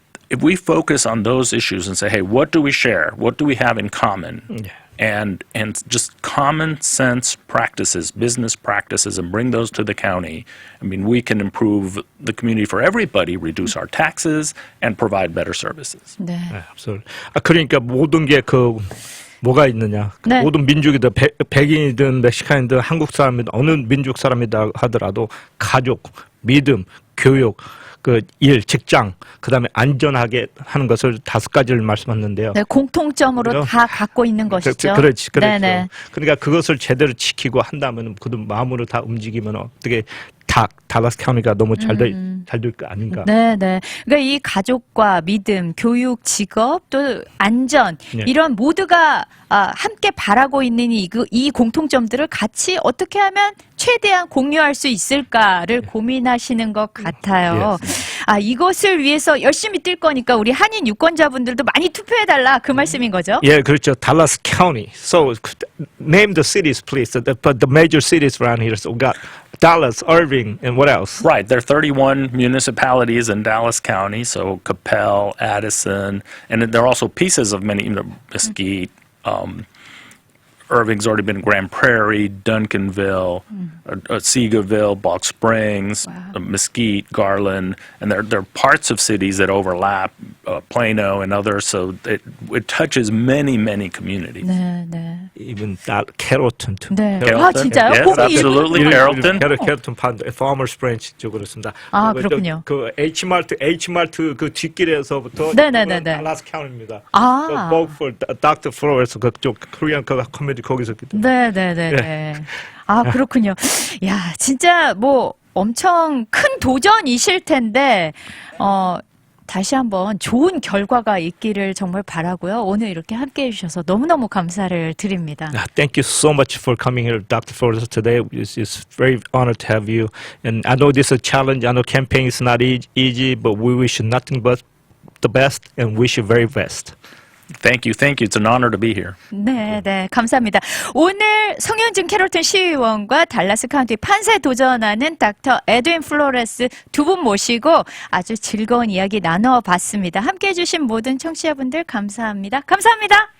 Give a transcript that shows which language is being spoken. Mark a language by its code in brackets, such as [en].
[en] If we focus on those issues and say, hey, what do we share? What do we have in common? Yeah. And just common sense practices, business practices, and bring those to the county. I mean, we can improve the community for everybody, reduce our taxes, and provide better services. [ko] 네. 그러니까 모든 게 뭐가 있느냐. 네. 모든 민족이든 백인이든 멕시칸이든 한국 사람이든 어느 민족 사람이다 하더라도 가족, 믿음, 교육, 일, 직장, 그다음에 안전하게 하는 것을 5가지를 말씀하셨는데요. 네, 공통점으로 다 갖고 있는 것이죠. 그렇지. 네네. 그러니까 그것을 제대로 지키고 한다면 그 마음으로 다 움직이면 어떻게 달라스 카운티가 너무 잘 될 거 아닌가. 네네. 그러니까 이 가족과 믿음, 교육, 직업, 또 안전 네. 이런 모두가 함께 바라고 있는 이 공통점들을 같이 어떻게 하면 최대한 공유할 수 있을까를 고민하시는 것 같아요. 이것을 위해서 열심히 뛸 거니까 우리 한인 유권자분들도 많이 투표해달라 그 말씀인 거죠? 예, 그렇죠. [en] Dallas County. So name the cities, please. The major cities around here. So we got Dallas, Irving, and what else? Right. There are 31 municipalities in Dallas County, so Capel, Addison, and there are also pieces of many, Mesquite, Irving's already been Grand Prairie, Duncanville, Seagoville, Balch Springs, Mesquite, Garland, and there are parts of cities that overlap, Plano and others, so it touches many communities. [ko] 네, 네. [en] Even Carrollton too. [ko] 네. [en] Carrollton? [ko] 진짜요? [en] Yes, [ko] 거기 [en] absolutely. Carrollton. [ko] Carrollton Farmers Branch 쪽으로 있습니다. 그렇군요. 그 H마트 그 뒷길에서부터 네네네네. 달라스 카운티입니다. [en] for Dr. [ko] Flores 그쪽 코리안 커뮤니티 거기서 있기 때문에. 네네네. 그렇군요. 야, 진짜 엄청 큰 도전이실 텐데, 다시 한번 좋은 결과가 있기를 정말 바라고요. 오늘 이렇게 함께 해주셔서 너무너무 감사를 드립니다. [en] Thank you so much for coming here, Dr. Flores, today. It's very honored to have you. And I know this is a challenge. I know campaign is not easy, but we wish you nothing but the best and wish you very best. Thank you. Thank you. It's an honor to be here. [ko] 네, 네, 감사합니다. 오늘 성현준 캐롤턴 시의원과 달라스 카운티 판사에 도전하는 닥터 에드윈 플로레스 두 분 모시고 아주 즐거운 이야기 나눠봤습니다. 함께해 주신 모든 청취자분들 감사합니다. 감사합니다.